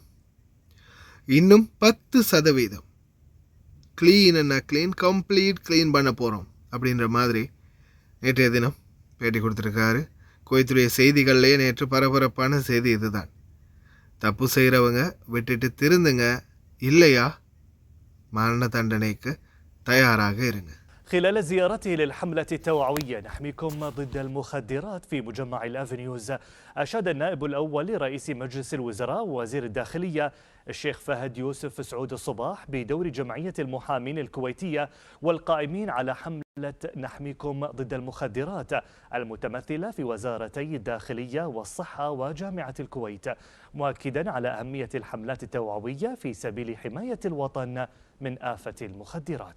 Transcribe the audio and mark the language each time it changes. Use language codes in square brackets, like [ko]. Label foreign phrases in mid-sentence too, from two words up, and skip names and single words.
[ta] இன்னும் 10% [en] complete clean [ta] பண்ண போகிறோம் அப்படின்ற மாதிரி நேற்றைய தினம் பேட்டி கொடுத்துருக்காரு. குவைத்துடைய செய்திகள்லேயே நேற்று பரபரப்பான செய்தி இதுதான். தப்பு செய்கிறவங்க விட்டுட்டு திருந்துங்க, இல்லையா மரண தண்டனைக்கு தயாராக இருங்க. [ar] خلال زيارته للحملة التوعوية نحميكم ضد المخدرات في مجمع الأفنيوز، أشاد النائب الأول لرئيس مجلس الوزراء ووزير الداخلية الشيخ فهد يوسف سعود الصباح بدور جمعية المحامين الكويتية والقائمين على حملة نحميكم ضد المخدرات المتمثلة في وزارتي الداخلية والصحة وجامعة الكويت، مؤكدا على أهمية الحملات التوعوية في سبيل حماية الوطن من آفة المخدرات.